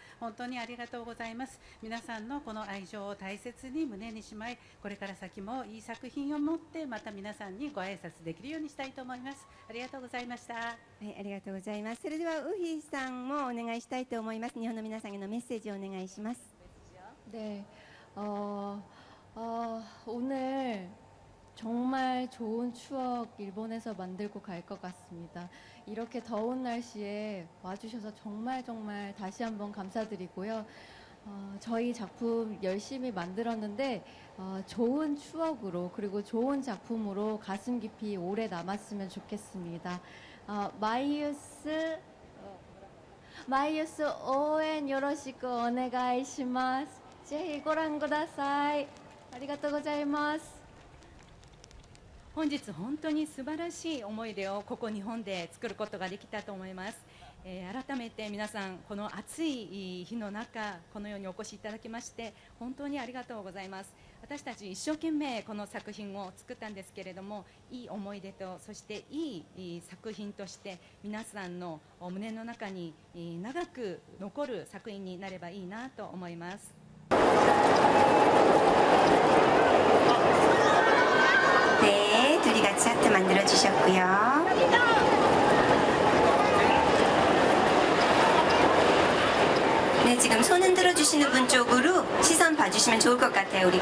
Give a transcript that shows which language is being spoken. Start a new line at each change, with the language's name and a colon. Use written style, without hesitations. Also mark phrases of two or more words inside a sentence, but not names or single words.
Japanese: 本当にありがとうございます。皆さんのこの愛情を大切に胸にしまい、これから先もいい作品を持ってまた皆さんにご挨拶できるようにしたいと思います。ありがとうございました。はい、ありがとうございます。それではウヒさんもお願いしたいと思います。日本の皆さんへのメッセージをお願いします。
Korean: 네, 오늘 정말 좋은 추억 일본에서 만들고 갈 것 같습니다. 이렇게 더운 날씨에 와주셔서 정말 다시 한번 감사드리고요. 저희 작품 열심히 만들었는데 좋은 추억으로 그리고 좋은 작품으로 가슴 깊이 오래 남았으면 좋겠습니다.
Japanese: 마이유스 応援 よろしくお願いします。ぜひご覧ください。ありがとうございます。本日本当に素晴らしい思い出をここ日本で作ることができたと思います。改めて皆さんこの暑い日の中このようにお越しいただきまして本当にありがとうございます。私たち一生懸命この作品を作ったんですけれども、いい思い出とそしていい作品として皆さんの胸の中に長く残る作品になればいいなと思います。
Korean: 네, 둘이 같이 하트 만들어 주셨고요. 네, 지금 손 흔들어 주시는 분 쪽으로 시선 봐주시면 좋을 것 같아요.